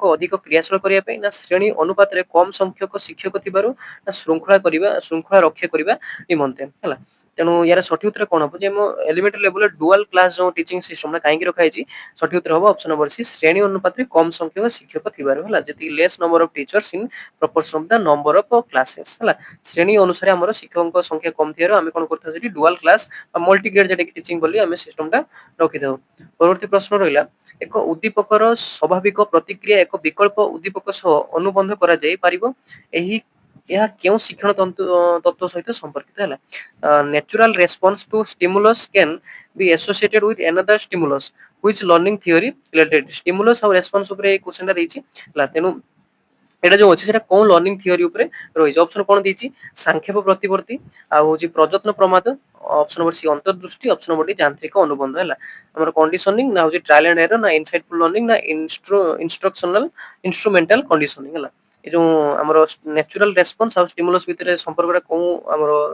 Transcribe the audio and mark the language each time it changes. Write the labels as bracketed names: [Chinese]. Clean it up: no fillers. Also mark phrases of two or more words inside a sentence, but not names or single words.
[Odia] ଅଧିକ କ୍ରିୟାଶୀଳ କରିବା ପାଇଁ ନା ଶ୍ରେଣୀ ଅନୁପାତରେ କମ ସଂଖ୍ୟକ ଶିକ୍ଷକ ଥିବାରୁ ନା ଶୃଙ୍ଖଳା ରକ୍ଷା କରିବା ନିମନ୍ତେ ହେଲା ତେଣୁ ୟାର ସଠିକ ଉତ୍ତର କଣ ହବ ଯେ ଆମ [English] elementary level dual class [Odia] ଯୋଉ [English] teaching system [Odia] କାହିଁକି ରଖାଯାଇଛି ସଠିକ ଉତ୍ତର ହବ [English] option number C [Odia] ଶ୍ରେଣୀ ଅନୁପାତରେ କମ ସଂଖ୍ୟକ ଶିକ୍ଷକ ଥିବାରୁ ହେଲା ଯେତିକି [English] less number of teachers in proportion of the number of classes [Odia] ହେଲା ଶ୍ରେଣୀ ଅନୁସାରେ ଆମର ଶିକ୍ଷକଙ୍କ ସଂଖ୍ୟା କମ ଥିବାରୁ ଆମେ କଣ କରିଥାଉ ସେଠି [English] dual class [Odia] ବା [English] multi grade [Odia] ଯେଟା କି ଟିଚିଂ ବୋଲି ଆମେ ସିଷ୍ଟମଟା ରଖିଥାଉ। ପରବର୍ତ୍ତୀ ପ୍ରଶ୍ନ ରହିଲା ଏକ ଉଦ୍ଦୀପକର ସ୍ୱାଭାବିକ ପ୍ରତିକ୍ରିୟା ଏକ ବିକଳ୍ପ ଉଦ୍ଦୀପକ ସହ ଅନୁବନ୍ଧ କରାଯାଇ ପାରିବ ଏହି ଏହା କେଉଁ ଶିକ୍ଷଣ ତତ୍ତ୍ୱ ସହିତ ସମ୍ପର୍କିତ ହେଲା [English] natural response to stimulus can be associated with another stimulus which learning theory related stimulus [Odia] ଆଉ response ଉପରେ ଏଇ କ୍वेଶ୍ଚନଟା ଦେଇଛି ହେଲା ତେଣୁ ଏଟା ଯୋଉ ଅଛି ସେଟା କୋଉ [English] learning theory [Odia] ଉପରେ ରହିଛି ଅପସନ କଣ ଦେଇଛି ସାଂକ୍ଷେପ ପ୍ରତିବର୍ତ୍ତୀ ଆଉ ହଉଛି ପ୍ରଯତ୍ନ ପ୍ରମାଦ [English] option number C [Odia] ଅନ୍ତର୍ଦୃଷ୍ଟି [English] option number D [Odia] ଯାନ୍ତ୍ରିକ ଅନୁବନ୍ଧ ହେଲା ଆମର କଣ୍ଡିସନିଂ ନା ହଉଛି [English] trial and error [Odia] ନା [English] insightful learning [Odia] ନା [English] instructional instrumental conditioning [Odia] ହେଲା ଏ ଯୋଉ ଆମର [English] natural response [Odia] ଆଉ ଷ୍ଟିମୁଲସ୍ ଭିତରେ ସମ୍ପର୍କଟା କୋଉ ଆମର